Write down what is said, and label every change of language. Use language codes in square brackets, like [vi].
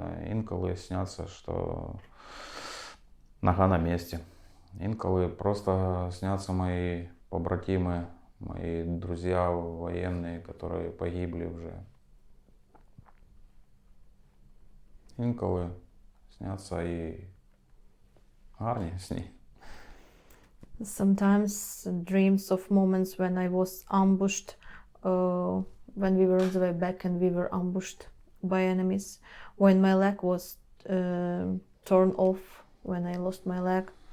[uk] Інколи сняться, що нога на місці. Інколи просто сняться мої побратими, [ru] мои друзья военные, которые погибли уже. [uk] Інколи сняться і гарні сни. [en] Sometimes dreams of moments when I was ambushed, when we were on the way back and we were ambushed by enemies, when my leg was torn off, when I lost my leg.